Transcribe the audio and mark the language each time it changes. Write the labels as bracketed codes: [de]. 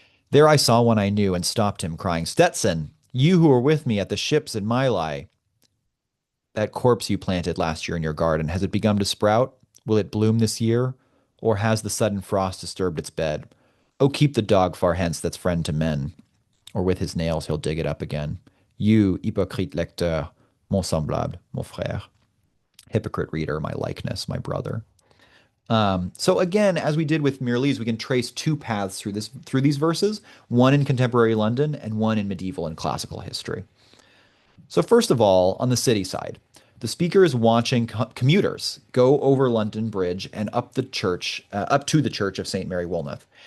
[en] There I saw one I knew and stopped him, crying, Stetson, you who were with me at the ships in Mylai, that corpse you planted last year in your garden, has it begun to sprout? Will it bloom this year? Or has the sudden frost disturbed its bed? Oh, keep the dog far hence that's friend to men, or with his nails he'll dig it up again. [fr] You, hypocrite lecteur, mon semblable, mon frère. [en] Hypocrite reader, my likeness, my brother. So again, as we did with Mirrlees, we can trace two paths through these verses, one in contemporary London and one in medieval and classical history. So first of all, on the city side, the speaker is watching commuters go over London Bridge and up to the church of St. Mary Woolnoth.